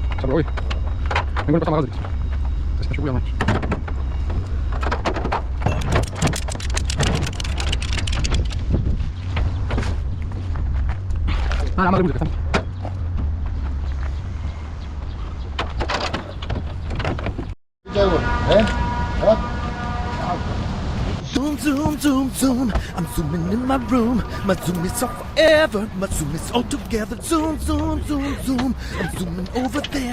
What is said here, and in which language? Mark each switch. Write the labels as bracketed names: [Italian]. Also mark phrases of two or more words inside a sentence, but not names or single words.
[Georgian] ой. მე გონი პატარა მაღაზია. ეს შეგვიძლია მაინც. არა, მაგარი მუსიკა. [English] Zoom, zoom, zoom, zoom. I'm zooming in my room. My zoom is off forever. My zoom is all together. Zoom, zoom, zoom, zoom. I'm zooming over there.